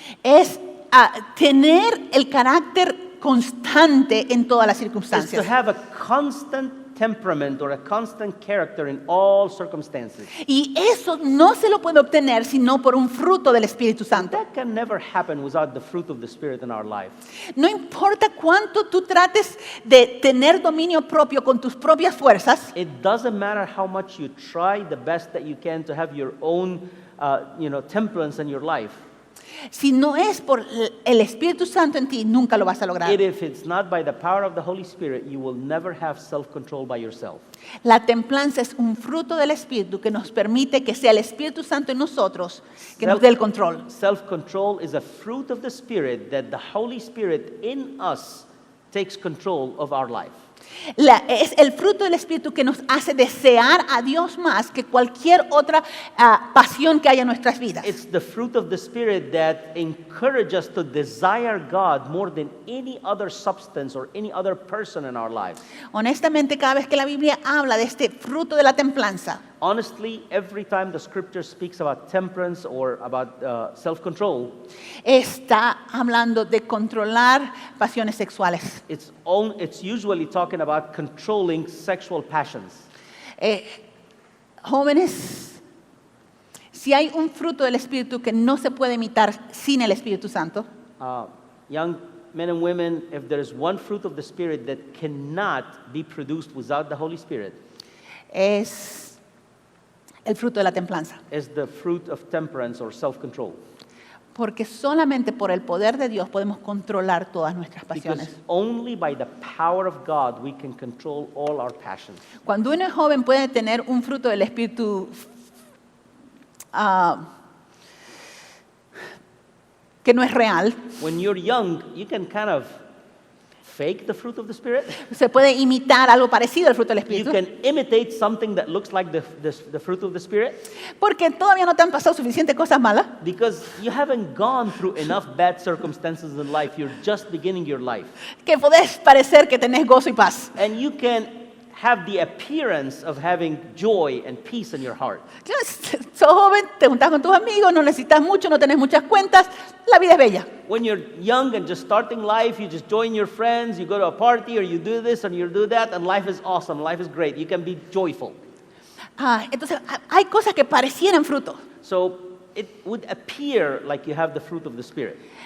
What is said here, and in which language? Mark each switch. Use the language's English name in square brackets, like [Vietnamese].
[Spanish] es tener el carácter constante en todas las [English] is to [Spanish] circunstancias. [English] have a constant temperament or a constant character in all circumstances. [Spanish] Y eso no se lo puede obtener sino por un fruto del Espíritu Santo. [English] That can never happen without the fruit of the Spirit in our life. [Spanish] No importa cuánto tú trates de tener dominio propio con tus propias fuerzas, [English] It doesn't matter how much you try the best that you can to have your own, temperance in your life. [Spanish] si no es por el Espíritu Santo en ti, nunca lo vas a lograr. [English] If it's not by the power of the Holy Spirit, you will never have self-control by yourself. [Spanish] La templanza es un fruto del Espíritu que nos permite que sea el Espíritu Santo en nosotros que nos dé el control. [English] Self-control is a fruit of the Spirit that the Holy Spirit in us takes control of our life. [Spanish] Es el fruto del Espíritu que nos hace desear a Dios más que cualquier otra pasión que haya en nuestras vidas. [English] It's the fruit of the Spirit that encourages us to desire God more than any other substance or any other person in our lives. [Spanish] Honestamente, cada vez que la Biblia habla de este fruto de la templanza, [English] Honestly, every time the scripture speaks about temperance or about self-control, [Spanish] está hablando de controlar pasiones sexuales. [English] it's usually talking about controlling sexual passions. [Spanish] Jóvenes, si hay un fruto del Espíritu que no se puede imitar sin el Espíritu Santo, [English] Young men and women, if there is one fruit of the Spirit that cannot be produced without the Holy Spirit, [Spanish] es el fruto de la templanza. [English] is the fruit of temperance or self-control. [Spanish] Porque solamente por el poder de Dios podemos controlar todas nuestras [English] Because [Spanish] pasiones. [English] only by the power of God we can control all our passions. [Spanish] Cuando uno es joven puede tener un fruto del Espíritu que no es real. [English] When you're young, you can kind of fake the fruit of the Spirit. [Spanish] Se puede imitar algo parecido al fruto del [English] You [Spanish] Espíritu. [English] can imitate something that looks like the fruit of the Spirit [Spanish] Porque todavía no te han pasado suficientes cosas malas. [English] because you haven't gone through enough bad circumstances in life. You're just beginning your life. [Spanish] Que podés parecer que tenés gozo y paz. [English] And you can have the appearance of having joy and peace in your heart. [Spanish] Sos joven, te juntás con tus amigos, no necesitas mucho, no tenés muchas cuentas. La vida es bella. [English] When you're young and just starting life, you just join your friends, you go to a party, or you do this and you do that, and life is awesome, life is great. You can be joyful. [Spanish] Entonces, hay cosas que parecieran fruto. [English] So it would appear like you have the fruit of the Spirit.